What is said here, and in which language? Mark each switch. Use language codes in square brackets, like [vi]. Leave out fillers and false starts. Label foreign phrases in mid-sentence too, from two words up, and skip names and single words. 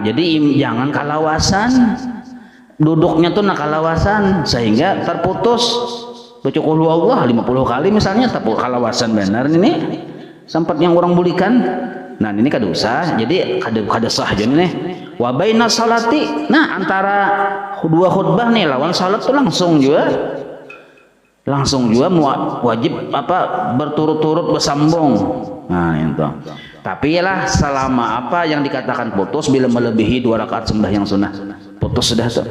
[bjn] Jadi jangan kalawasan. Duduknya tuh kalawasan sehingga terputus. Baca Qul Huwallah 50 kali misalnya tapi kalawasan benar ini. Sempat yang orang bulikan. Nah, ini kada usah. Jadi kada sah aja nih. [ar] وبين الصلاة. [bjn] Nah, antara dua khutbah nih lawan salat tuh langsung juga wajib berturut-turut bersambung. Nah, itu. Tapi lah selama apa yang dikatakan putus bila melebihi 2 rakaat sembahyang sunnah. Putus sudah tuh.